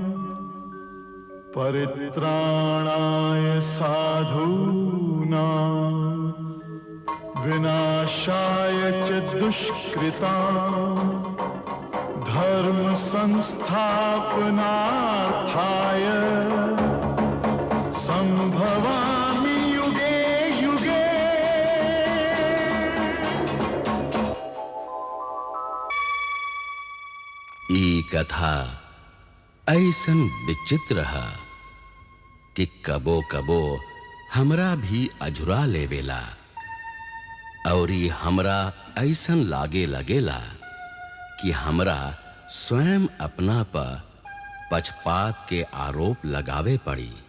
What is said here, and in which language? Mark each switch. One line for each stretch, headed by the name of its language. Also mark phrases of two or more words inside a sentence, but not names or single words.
Sanskrit: परित्राणाय साधूनां विनाशाय च दुष्कृतां, धर्म संस्थापनार्थाय संभवामि युगे युगे।
Bhojpuri: ई कथा ऐसन विचित्र है कि कबो कबो हमरा भी अझुरा लेवेला, और हमरा ऐसन लागे लगेला कि हमरा स्वयं अपना पर पक्षपात के आरोप लगावे पड़ी।